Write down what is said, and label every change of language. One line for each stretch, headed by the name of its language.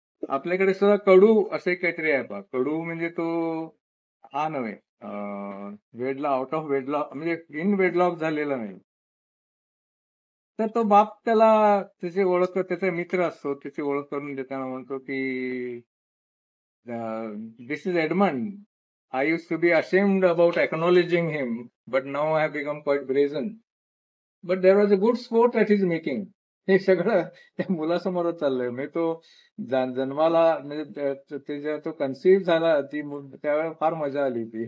Marathi: आपल्याकडे सुद्धा कडू असं काहीतरी आहे पहा. कडू म्हणजे तो हा नव्हे, वेडला
English: out of wedlock
Marathi: म्हणजे इन वेडलॉक झालेला नाही. तर तो बाप त्याला त्याची ओळख, त्याचा मित्र असतो, त्याची ओळख करून देताना म्हणतो की
English: This is Edmund. I used to be ashamed about acknowledging him, but now I have become quite brazen. But there was a good sport that he's making.
Marathi: हे सगळं त्या मुलासमोरच चाललंय. म्हणजे तो जन्माला म्हणजे जेव्हा तो कन्सीव्ह झाला त्यावेळेला फार मजा आली होती.